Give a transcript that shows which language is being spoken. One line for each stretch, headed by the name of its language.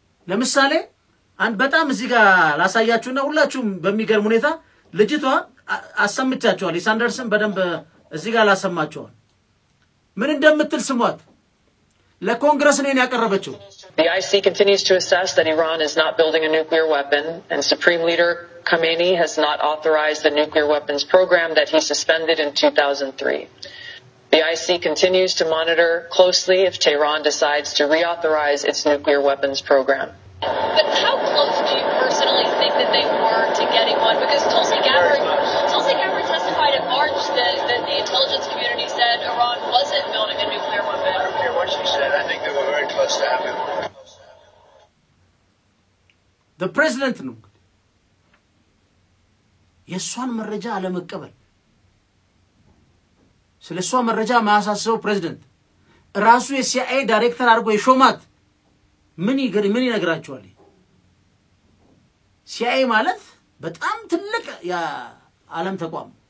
Amharic: ለምሳሌ አንድ በጣም እዚህ ጋር ላሳያችሁና ሁላችሁም በሚገርም ሁኔታ ልጅቷ አሰምቻችኋል ሳንደርስን በደንብ እዚህ ጋር ላሰማችኋል ምን እንደምትል ስሟት ለኮንግረስ ነው ያቀረበችው
English: The IC continues to assess that Iran is not building a nuclear weapon and Supreme Leader Khamenei has not authorized the nuclear weapons program that he suspended in 2003. The IC continues to monitor closely if Tehran decides to reauthorize its nuclear weapons program. But how close do you personally think that they were to getting one? Because Tulsi Gabbard testified in March that the intelligence community said Iran wasn't building a nuclear weapon. I don't care what she said. I think they were very close to having one. The president
Amharic: ነው የሷን መረጃ አለመቀበል ስለሷ መረጃ ማያሳስበው ፕሬዝዳንት ራሱ የሲአይኤ ዳይሬክተር አድርጎ የሾማት ምን ይነግራቸዋል ሲአይኤ ማለት በጣም ትልቅ የዓለም ተቋም